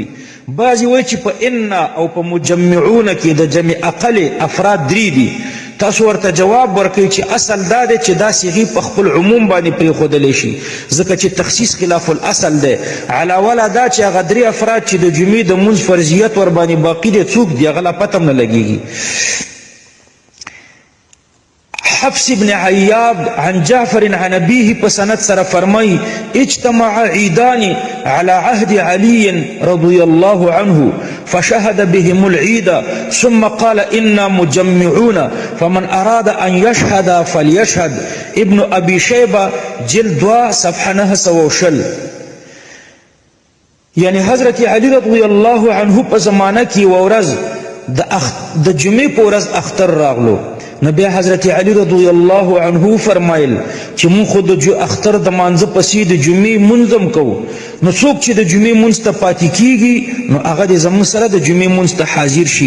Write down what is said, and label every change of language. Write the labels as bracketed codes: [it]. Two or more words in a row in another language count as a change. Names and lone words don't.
[ps] بعضې وایي چې په انا او په مجمعون کې د جمع اقل افراد 3 دي. تاسو ورته جواب ورکوي چې اصل دا دی چې دا صیغې په خپل عموم باندې پرېښودلی شي، ځکه چې تخصیص [ar] خلاف الاصل [ps] دی. علاوه له دا چې هغه 3 افراد چې د جمعې د لمونځ فرضیت ورباندې باقي دی څوک دي هغه لا پته هم نه لګېږي. [ar] حفص بن عیاب عن جعفر عن ابيه [ps] په سند سره فرمایي [ar] اجتمع عیدان على عهد علي رضي الله عنه فشهد بهم العيد ثم قال إنا مجمعون فمن أراد أن يشهد فليشهد. [ps] ابن أبي شيبة جلد 2 صفحه 900. یعنی حضرت علی [ar] رضی الله عنه [ps] په زمانه کې ورځ د جمعې په ورځ اختر راغلو، نو بیا حضرت علی [ar] رضی الله عنه [ps] فرمایل چې مونږ خو د اختر د مانځه پسې د جمعې لمونځ هم کوو، نو څوک چې د جمعې لمونځ ته پاتې کیږي نو هغه دې زموږ سره د جمعې لمونځ ته حاضر شي.